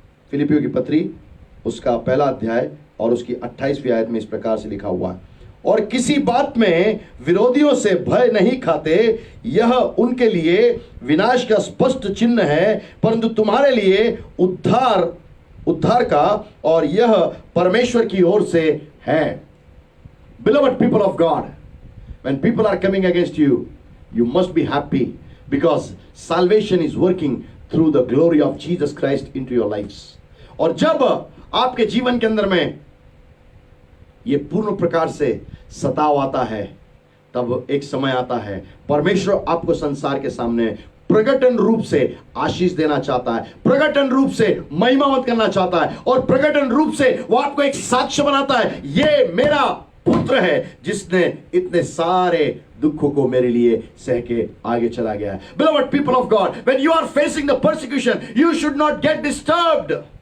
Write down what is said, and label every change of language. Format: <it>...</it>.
<hi>फिलिपियों की पत्री उसका पहला अध्याय और उसकी 28वीं आयत में इस प्रकार से लिखा हुआ है, और किसी बात में विरोधियों से भय नहीं खाते, यह उनके लिए विनाश का स्पष्ट चिन्ह है, परंतु तुम्हारे लिए उद्धार का, और यह परमेश्वर की ओर से है।</hi> <en>Beloved people of God, when people are coming against you, you must be happy because salvation is working through the glory of Jesus Christ into your lives.</en> <hi>और जब आपके जीवन के अंदर में ये पूर्ण प्रकार से सताव आता है, तब एक समय आता है परमेश्वर आपको संसार के सामने प्रकटन रूप से आशीष देना चाहता है, प्रकटन रूप से महिमावंत करना चाहता है, और प्रकटन रूप से वो आपको एक साक्ष्य बनाता है, ये मेरा पुत्र है जिसने इतने सारे दुखों को मेरे लिए सह के आगे चला गया है।</hi> <en>Beloved people of God, when you are facing the persecution, you should not get disturbed.</en>